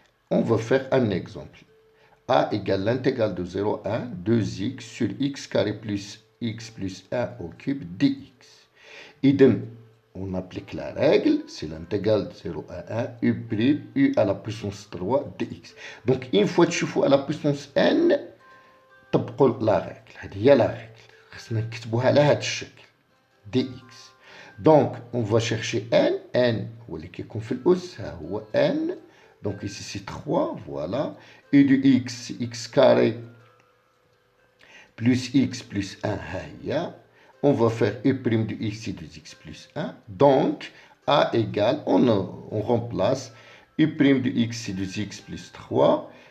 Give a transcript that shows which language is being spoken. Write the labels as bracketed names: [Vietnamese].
[French] On va faire un exemple. A égale l'intégrale de 0 à 1, 2x sur x carré plus x plus 1 au cube dx. Idem, on applique la règle, c'est l'intégrale de 0 à 1, u à la puissance 3 dx. Donc une fois que tu fais à la puissance n, [Arabic] طبقوا [French] la règle. [Arabic] هذه هي [French] la règle. [Arabic] خصنا نكتبوها على هذا الشكل dx. [French] Donc on va chercher n [Arabic] هو اللي كيكون في الأس، ها هو n. [French] Donc ici c'est 3, voilà. U de x c'est x carré plus x plus 1, [Arabic] ها هي. [French] On va faire u' de x c'est 2x plus 1. Donc a égale, on remplace u' de x c'est 2x plus 3.